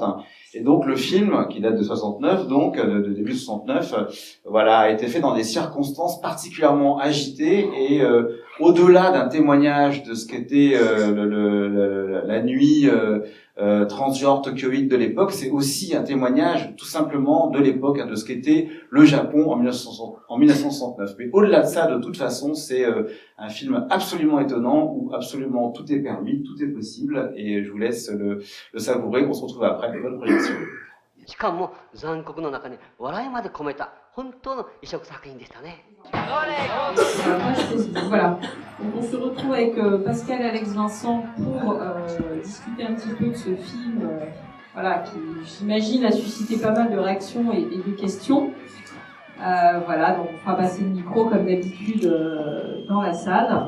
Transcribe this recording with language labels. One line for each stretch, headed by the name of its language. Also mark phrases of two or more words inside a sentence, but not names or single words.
French: Et donc le film, qui date de 69, donc de début 69, voilà, a été fait dans des circonstances particulièrement agitées, et au-delà d'un témoignage de ce qu'était la nuit transgenre tokyoïde de l'époque, c'est aussi un témoignage tout simplement de l'époque, hein, de ce qu'était le Japon en 1969. Mais au-delà de ça, de toute façon, c'est un film absolument étonnant, où absolument tout est permis, tout est possible, et je vous laisse le savourer. On se retrouve après. Bonne projection.
Japanese: しかも残酷の中に笑いまで込めた本当の異色作品でしたね。
French: Voilà. Donc on se retrouve avec Pascal Alex Vincent pour discuter un petit peu de ce film, voilà, qui j'imagine a suscité pas mal de réactions et de questions. Voilà, donc on fera passer le micro comme d'habitude dans la salle.